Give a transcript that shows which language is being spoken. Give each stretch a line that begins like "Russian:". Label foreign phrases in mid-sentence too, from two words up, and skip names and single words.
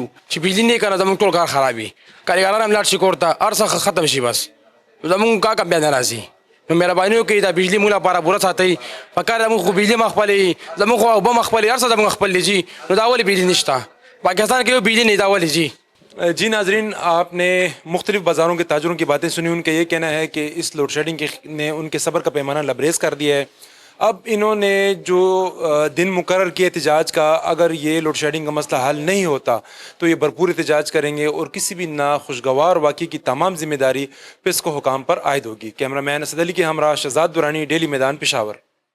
Pashto: چې بجلی نه کنه زموږ ټول کار خرابي کارګران هم لاړ شي کور ته هر څه ختم شي بس زموږ کار کم بیا نه راځي نو مهرباني وکړئ دا بجلی موږ لپاره پوره ساتئ پکار زموږ خو بجلی مه خپلوي زموږ خو اوبه مه خپلوي هر څه زموږ خپل دي جي نو دا ولې بجلی نشته پاکستان کې یو بجلی نہیں دا ولې جی
Urdu: جی ناظرین آپ نے مختلف بازاروں کے تاجروں کی باتیں سنی ان کا یہ کہنا ہے کہ اس لوڈ شیڈنگ نے ان کے صبر کا پیمانہ لبریز کر دیا ہے اب انہوں نے جو دن مقرر کیا احتجاج کا اگر یہ لوڈ شیڈنگ کا مسئلہ حل نہیں ہوتا تو یہ بھرپور احتجاج کریں گے اور کسی بھی ناخوشگوار واقعے کی تمام ذمہ داری پسکو حکام پر عائد ہوگی کیمرہ مین اسد علی کے ہمراہ شہزاد درانی ڈیلی میدان پشاور